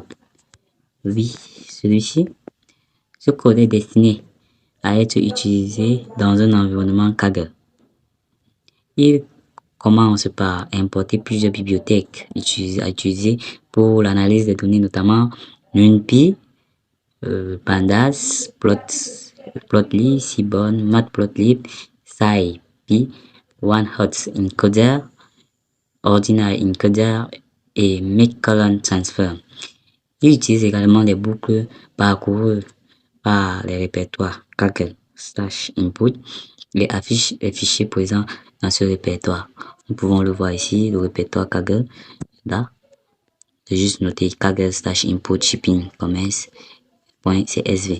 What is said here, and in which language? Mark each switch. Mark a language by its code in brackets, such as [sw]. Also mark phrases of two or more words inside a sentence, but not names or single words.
[fr] Oui, celui-ci. Ce code est destiné à être utilisé dans un environnement Kaggle. Il commence par importer plusieurs bibliothèques à utiliser pour l'analyse des données, notamment NumPy, Pandas, Plotly, Seaborn, Matplotlib, SciPy, OneHot Encoder, Ordinary Encoder et Make-Column Transfer. Il utilise également les boucles parcourues par les répertoires Kaggle/input et affiche les fichiers présents dans ce répertoire. Nous pouvons le voir ici, le répertoire Kaggle. Là, j'ai juste noté Kaggle/input shipping commerce.csv.